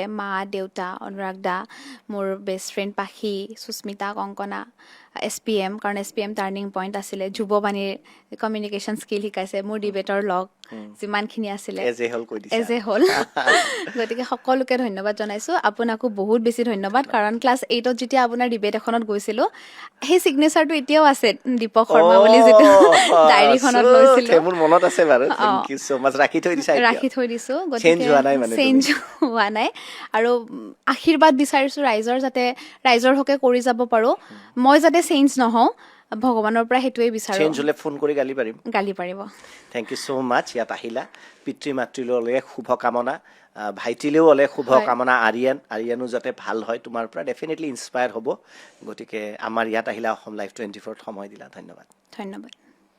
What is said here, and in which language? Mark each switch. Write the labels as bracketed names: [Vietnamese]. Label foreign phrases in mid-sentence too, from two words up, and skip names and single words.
[Assamese] মা দেউতা অনুৰাগ দা মোৰ বেষ্ট ফ্ৰেণ্ড পাখি সুস্মিতা কংকনা SPM কাৰণ SPM [English] turning point [Assamese] আছিলে যুৱবাণীৰ [English] communication skill [Assamese] শিকাইছে মোৰ ডিবেটৰ লগ যিমানখিনি আছিলে এজ এ হ'ল গতিকে সকলোকে ধন্যবাদ জনাইছোঁ আপোনাকো বহুত বেছি ধন্যবাদ কাৰণ ক্লাছ 8ত যেতিয়া আপোনাৰ ডিবেট এখনত গৈছিলোঁ সেই ছিগনেচাৰটো এতিয়াও আছে দীপক শৰ্মা বুলি যিটো ডায়েৰীখনত লৈছিলোঁ মোৰ মনত আছে বাৰু [English] thank you so much [Assamese] ৰাখি থৈ দিছোঁ গতিকে চেঞ্জ হোৱা নাই আৰু আশীৰ্বাদ বিচাৰিছোঁ ৰাইজৰ যাতে ৰাইজৰ হকে কৰি যাব পাৰোঁ মই যাতে চেঞ্জ নহওঁ ভগৱানৰ পৰা সেইটোৱে বিচাৰোঁ চেঞ্জ হ'লে ফোন কৰি গালি পাৰিব [English] thank you so much [Assamese] ইয়াত আহিলা পিতৃ মাতৃলৈ শুভকামনা ভাইটিলেও হ'লে শুভকামনা আৰিয়ানো যাতে ভাল হয় তোমাৰ পৰা ডেফিনেটলি ইনস্পায়াৰ হ'ব গতিকে আমাৰ ইয়াত আহিলা অসম লাইভ 24ত সময় দিলা ধন্যবাদ